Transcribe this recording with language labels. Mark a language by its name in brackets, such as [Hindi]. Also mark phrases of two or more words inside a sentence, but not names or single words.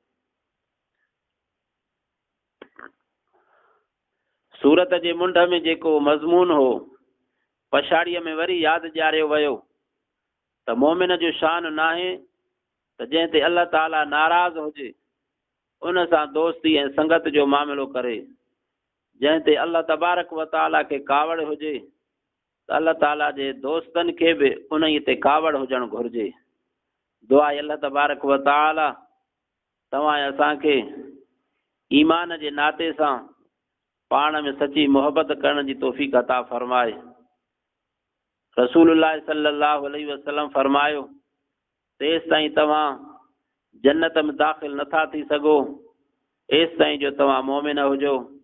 [Sindhi] सूरत जे मुंड में जेको मज़मून हो, पछाड़ीअ में वरी यादि ॾियारियो वियो त मोमिन जो शान नाहे त जंहिं ते अल्लाह ताला नाराज़ हुजे उन सां दोस्ती ऐं संगत जो मामिलो करे। जंहिं ते [Arabic] الله تبارك وتعالى [Sindhi] खे कावड़ हुजे त अल्लाह ताला जे दोस्तनि खे बि उन ते कावड़ हुजणु घुरिजे। दुआ [Arabic] الله تبارك وتعالى [Sindhi] तव्हां असांखे ईमान जे नाते सां पाण में सची मोहबत करण जी तौफ़ीक़ अता फरमाए। रसूलुल्लाह [Arabic] صلى الله عليه وسلم [Sindhi] फरमायो, तेसि ताईं तव्हां जन्नत में दाख़िल नथा थी सघो एसि ताईं जो तव्हां मोमिन हुजो।